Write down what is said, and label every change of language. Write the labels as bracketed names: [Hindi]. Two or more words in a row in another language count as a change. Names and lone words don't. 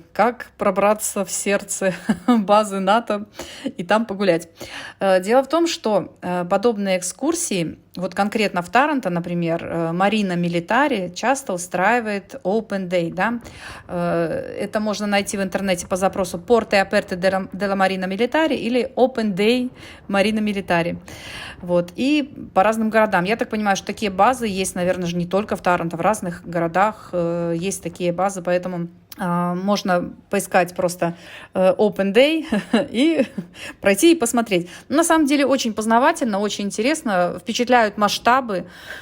[Russian] Как пробраться в сердце базы НАТО и там погулять? Дело в том, что подобные экскурсии, вот конкретно в Таранто, например, Марина Милитари часто устраивает [English] Open Day. [Russian] Да? Это можно найти в интернете по запросу [Italian] Porte Aperte della Marina Militare [Russian] или [English] Open Day [Russian] Marina Militari. Вот. И по разным городам. Я так понимаю, что такие базы есть, наверное, же не только в Таранто, в разных городах есть такие базы, поэтому можно поискать просто [English] Open Day [Russian] и пройти и посмотреть. Но на самом деле очень познавательно, очень интересно, впечатляют масштабы.